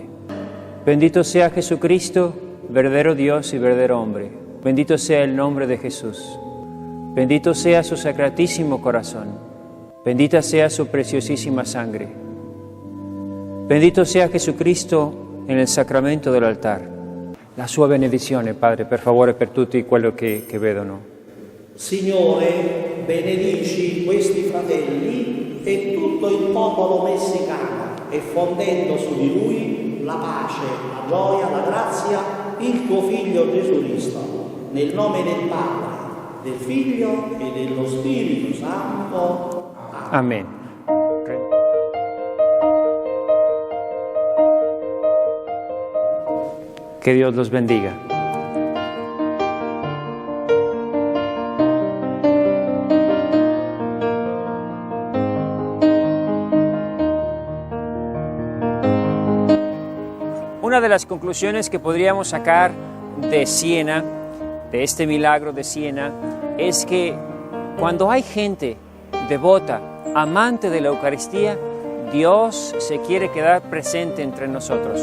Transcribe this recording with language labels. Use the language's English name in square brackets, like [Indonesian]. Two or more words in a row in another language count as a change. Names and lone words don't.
[Spanish] Bendito sea Jesucristo, verdadero Dios y verdadero hombre. Bendito sea el nombre de Jesús. Bendito sea su sacratísimo corazón. Bendita sea su preciosísima sangre. Bendito sea Jesucristo en el sacramento del altar. [Italian] La sua benedizione, Padre, per favore, per tutti quello che vedono. Signore, benedici questi fratelli e tutto il popolo messicano, e fondendo su di lui la pace, la gioia, la grazia, il tuo Figlio Gesù Cristo, nel nome del Padre, del Figlio e dello Spirito Santo. [Spanish] Amén. Que Dios los bendiga. Una de las conclusiones que podríamos sacar de Siena, de este milagro de Siena, es que cuando hay gente devota, amante de la Eucaristía, Dios se quiere quedar presente entre nosotros.